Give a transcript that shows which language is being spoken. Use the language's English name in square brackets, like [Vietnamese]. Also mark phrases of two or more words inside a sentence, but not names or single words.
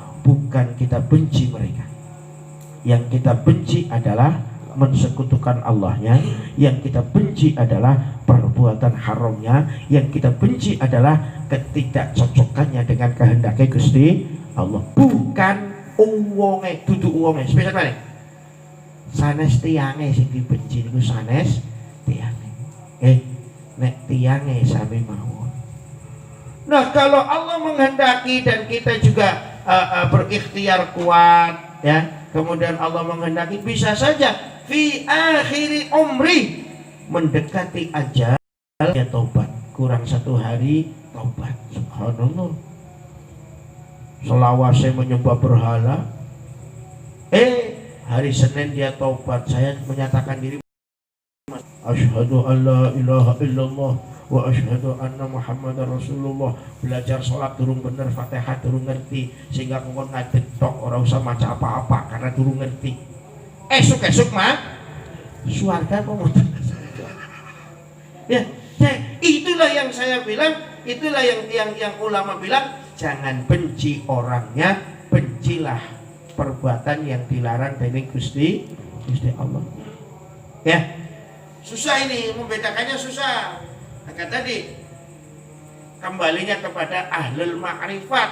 [Indonesian] Bukan kita benci mereka. Yang kita benci adalah mensekutukan Allahnya. Yang kita benci adalah perbuatan haramnya. Yang kita benci adalah ketidakcocokannya dengan kehendaknya Gusti Allah. [Javanese] Bukan uwonge, duduk uwonge. [Indonesian] Spesial mana? [Javanese] Sanes tiange sing dibenci niku sanes tiange. Nek tiange sami mawon. [Indonesian] Nah, kalau Allah menghendaki dan kita juga berikhtiar kuat, ya. Kemudian Allah menghendaki, bisa saja [Arabic] في آخر عمر [Indonesian] mendekati ajal dia tobat. Kurang 1 hari tobat. Subhanallah. Selawase menyembah berhala. Hari Senin dia tobat. Saya menyatakan diri [Arabic] أشهد أن لا إله إلا الله وأشهد أن محمدا رسول الله. [Javanese] Belajar sholat durung bener, Fatihah durung ngerti, sehingga kon ngadeg tok ora usah maca apa-apa karena durung ngerti. Esuk mah swarga kok. [Indonesian] Ya, itulah yang saya bilang, itulah yang ulama bilang, jangan benci orangnya, bencilah perbuatan yang dilarang dari Gusti Allah. Ya. Susah ini, membedakannya susah. Maka tadi kembalinya kepada [Arabic] أهل المعرفة.